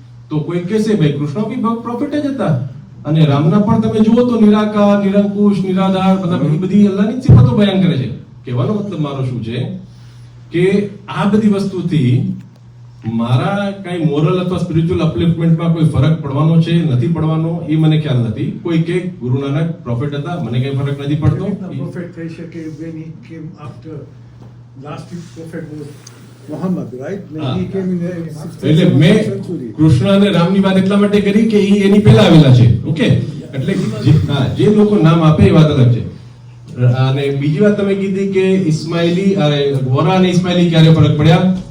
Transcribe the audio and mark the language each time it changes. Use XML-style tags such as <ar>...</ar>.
<gu>તો કોઈ કહેશે ભાઈ કૃષ્ણ બી પ્રોફેટ જ હતા, અને રામના પણ તમે જુઓ તો નિરાકાર, નિરંકુશ, નિરાધાર, બધી અલ્લાહની સિફતો બયાન કરે છે. કહેવાનો મતલબ મારો શું છે કે આ બધી વસ્તુથી મારા કઈ મોરલ અથવા સ્પિરિચ્યુઅલ અપલિફ્ટમેન્ટમાં કોઈ ફરક પડવાનો છે નથી પડવાનો એ મને ખ્યાલ નથી. કોઈ કે ગુરુ નાનક પ્રોફેટ હતા, મને કઈ ફરક નથી પડતો.</gu> <en>Prophet</en> <gu>કહી શકે</gu> <en>when he came after last prophet was Muhammad, right? When he came in the</en> <gu>એટલે</gu> <en>16th</en> <gu>મેં</gu> <en>century.</en> <gu>કૃષ્ણ અને રામની વાત એટલા માટે કરી કે એ એની પહેલા આવેલા છે. ઓકે, એટલે જે લોકો નામ આપે એ વાત અલગ છે. અને બીજી વાત તમે કીધી કે ઇસ્માઇલી અરે વોરા અને ઇસ્માઇલી ક્યારે ફરક પડ્યા?</gu>